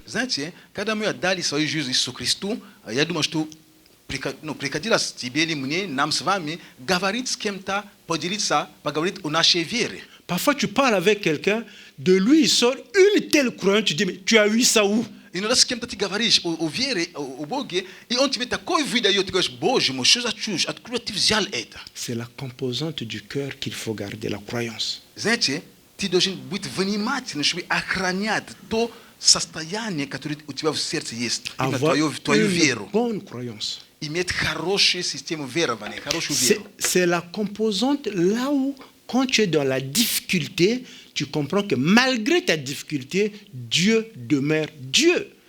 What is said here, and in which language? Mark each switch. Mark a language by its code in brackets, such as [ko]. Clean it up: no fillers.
[ru] Знаете, когда мы отдали свою жизнь Иисусу Христу, я думаю, что приходилось тебе или мне, нам с вами, говорить с кем-то, поделиться, поговорить о нашей вере. [fr] Parfois, tu parles avec quelqu'un, de lui, il sort une telle croyance, tu dis, mais tu as eu ça où? [ru] Иногда с кем-то ты говоришь о вере, о Боге, и он тебе такой выдает, ты говоришь, Боже мой, что за чушь, откуда ты взял это? [fr] C'est la composante du cœur qu'il faut garder, la croyance. [ru] Знаете, ты должен быть внимательным, чтобы охранять то состояние, которое у тебя в сердце есть, именно [fr] Avoir [ru] твою [fr] une [ru] веру. [fr] bonne croyance. [ru] Иметь хорошую систему верования, хорошую веру. [fr] C'est la composante là où, quand tu es dans la difficulté, tu comprends que malgré ta difficulté, Dieu demeure Dieu.